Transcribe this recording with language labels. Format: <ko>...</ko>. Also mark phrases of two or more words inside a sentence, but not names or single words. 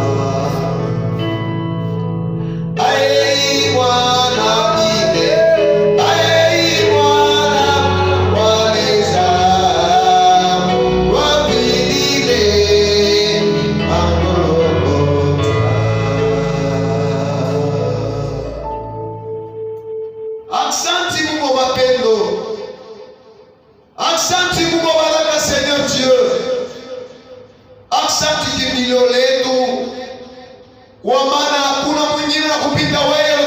<bem>Ai mwana bibe, ai mwana waleza wapidile bagologota.</bem> <sw>Aksanti Mungu wa mapendo, aksanti Mungu wa baraka,</sw> <fr>Seigneur Dieu,</fr> <sw>aksanti kimbilio letu, kwa maana hakuna mwingine na kupita wewe.</sw>